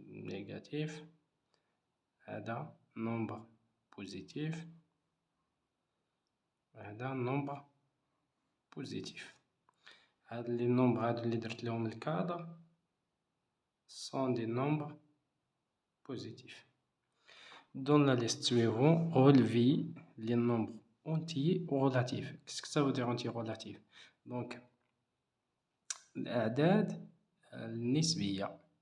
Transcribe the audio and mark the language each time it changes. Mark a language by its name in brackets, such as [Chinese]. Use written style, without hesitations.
[French] négatif، هذا nombre positif، هذا nombre positif. [Arabic] هاد لي nombres هادو اللي درت لهم الكادر [French] sont des nombres positifs. Dans la liste suivante, relevez les nombres entiers ou relatifs. Qu'est-ce que ça veut dire entier relatif? [Arabic] Donc, الأعداد النسبية.